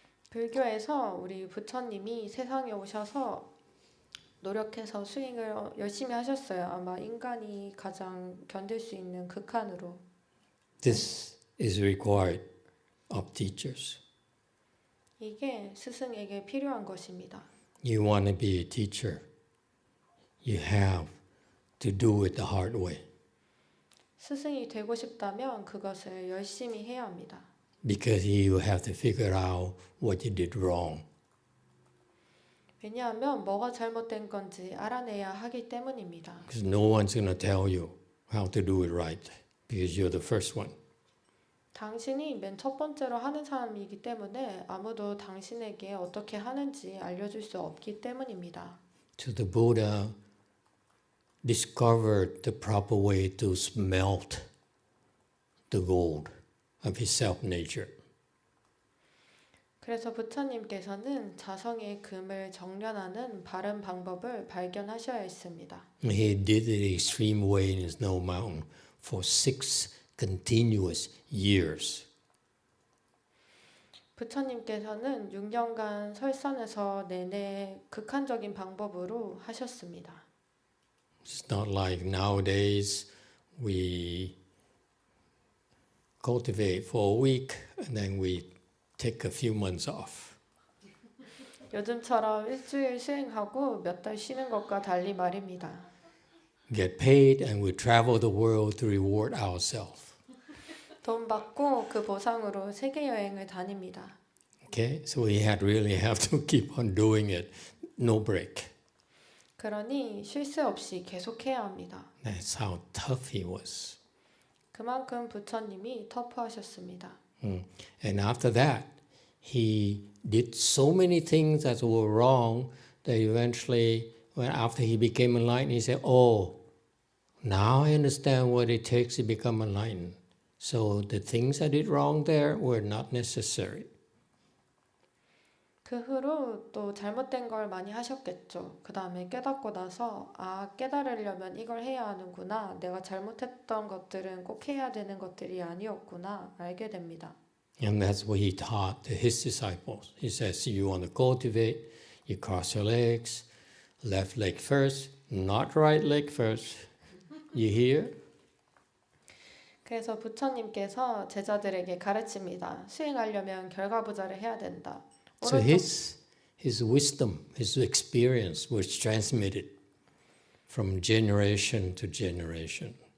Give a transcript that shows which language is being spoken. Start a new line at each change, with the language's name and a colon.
Korean: 불교에서 우리 부처님이 세상에 오셔서 노력해서 수행을 열심히 하셨어요. 아마 인간이 가장 견딜 수 있는 극한으로.
English: This is required of teachers.
Korean: 이게 스승에게 필요한 것입니다.
English: You want to be a teacher, you have to do it the hard way.
Korean: 스승이 되고 싶다면 그것을 열심히 해야 합니다.
English: because you have to figure out what you did wrong.
Korean: 왜냐하면 뭐가 잘못된 건지 알아내야 하기 때문입니다.
English: Because no one's going to tell you how to do it right because you're the first one.
Korean: 당신이 맨 첫 번째로 하는 사람이기 때문에 아무도 당신에게 어떻게 하는지 알려줄 수 없기 때문입니다.
English: So the Buddha discovered the proper way to smelt the gold of his self-nature.
Korean: 그래서 부처님께서는 자성의 금을 정련하는 바른 방법을 발견하셔야 했습니다.
English: He did it the extreme way in Snow Mountain for 6 continuous years.
Korean: 부처님께서는 6년간 설산에서 내내 극한적인 방법으로 하셨습니다.
English: It's not like nowadays we cultivate for a week and then we take a few months off.
Korean: 요즘처럼 일주일 수행하고 몇 달 쉬는 것과 달리 말입니다.
English: Get paid and we travel the world to reward ourselves.
Korean: 돈 받고 그 보상으로 세계 여행을 다닙니다.
English: Okay, so we really have to keep on doing it, no break.
Korean: 그러니 쉴 새 없이 계속해야 합니다.
English: That's how tough he was.
Korean: 그만큼 부처님이 터프하셨습니다.
English: And after that, he did so many things that were wrong that eventually, after he became enlightened, he said, "Oh, now I understand what it takes to become enlightened. So the things I did wrong there were not necessary."
Korean: 그 후로 또 잘못된 걸 많이 하셨겠죠. 그 다음에 깨닫고 나서 깨달으려면 이걸 해야 하는구나. 내가 잘못했던 것들은 꼭 해야 되는 것들이 아니었구나. 알게 됩니다.
English: And that's what he taught to his disciples. He says, you want to cultivate, you cross your legs, left leg first, not right leg first. You hear?
Korean: 그래서 부처님께서 제자들에게 가르칩니다. 수행하려면 결과부자를 해야 된다.
English: So his wisdom, his experience was transmitted from generation to generation.